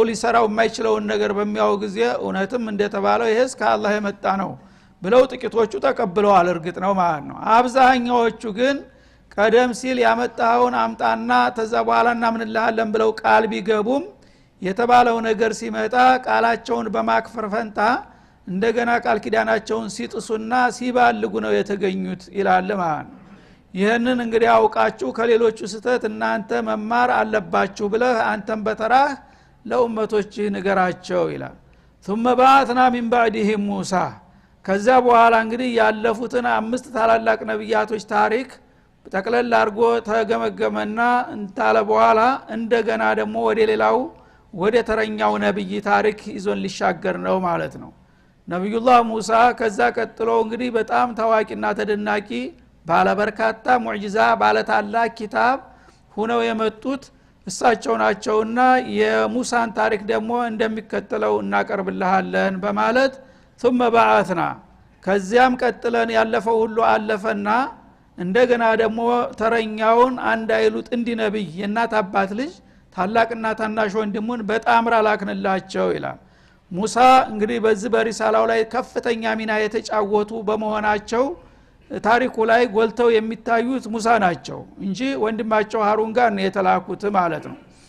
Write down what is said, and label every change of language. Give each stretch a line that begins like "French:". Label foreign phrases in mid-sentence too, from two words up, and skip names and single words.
Amharic: ሊሰራው የማይችለውን ነገር በሚያው ጊዜ እውነትም እንደተባለው ይሄስ ከአላህ የመጣ ነው ብለው ጥቂቶቹ ተቀብለዋል እርግጥ ነው ማለት ነው አብዛኛዎቹ ግን ቀደም ሲል ያመጣውን አምጣና ተዛ በኋላና ምንልሃለን ብለው ቃል ቢገቡም የተባለው ነገር ሲመጣ ቃላቸውን በማክፈር ፈንታ እንደገና ቃል ኪዳናቸውን ሲጥሱና ሲባልጉ ነው የተገኙት ይላል ማለት ነው ይሄንን እንግዲህ አውቃችሁ ከሌሎቹ ስተት እናንተ መማር አለባችሁ ብለህ አንተም በተራህ ለኡመቶች ንገራቸው ይላል
Arabic: ثم بعثنا من بعدهم موسى
Amharic: ከዛ በኋላ እንግዲህ ያለፉትን 5 ታላላቅ ነብያቶች ታሪክ ተቀለል አርጎ ተገመገመና እንታለ በኋላ እንደገና ደግሞ ወደ ሌላው ወደ ተረኛው ነብይ ታሪክ ይዞን ሊሻገር ነው ማለት ነው ነብዩላህ ሙሳ ከዛ ቀጥሎ እንግዲህ በጣም ታዋቂና ተደናቂ ባለ በርካታ ሙዕጂዛ ባለ ታላቅ ኪታብ ሆነው የመጡት እሳቸው ናቸውና የሙሳን ታሪክ ደግሞ እንደሚከተለው እናቀርብልሃለን በማለት
Arabic: ثم بعثنا
Amharic: ከዚያም ቀጥለን ያለፈው ሁሉ አለፈና እንደገና ደግሞ ተረኛውን አንድ አይሉት እንዲ ነብይ የናት አባት ልጅ ታላቅና ታናሽ ወንድሙን በጣም ራላክንላቸው ይላል ሙሳ እንግዲህ በዚህ በሪሳላው ላይ ከፍተኛ ሚና የተጫወቱ በመሆናቸው ታሪኩ ላይ ጎልተው የሚታዩት ሙሳ ናቸው እንጂ ወንድማቸው ሃሩን ጋር ነው የተላኩት ማለት ነው።